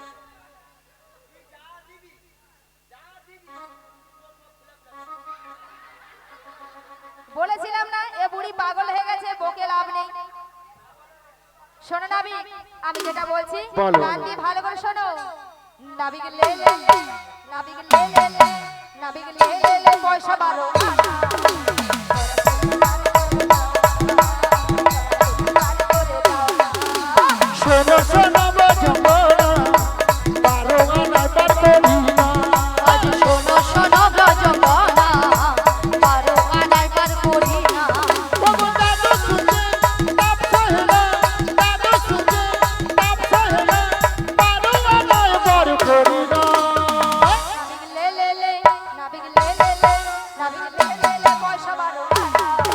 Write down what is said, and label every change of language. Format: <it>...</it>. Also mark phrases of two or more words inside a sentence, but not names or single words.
<bn>বলেছিলাম না এ বুড়ি পাগল হয়ে গেছে, বকে লাভ নেই। শোনো নাবিক, আমি যেটা বলছি বলো। কান দিয়ে ভালো করে শোনো। নাবিক লে লে লে, নাবিক লে লে লে, নাবিক লে লে লে, পয়সা 12 আনা। শোনো শোনো বাজবো না, 12 আনায় পার করি না। আজ শোনো শোনো ব্রজবনা, 12 আনায় পার করি না। ওগো দাদু সুজে তাপ সহে না, দাদু সুজে তাপ সহে না, 12 আনায় পার করি না। নাবিক লে লে লে, নাবিক লে লে লে, নাবিক লে লে লে, পয়সা 12 আনা।</bn>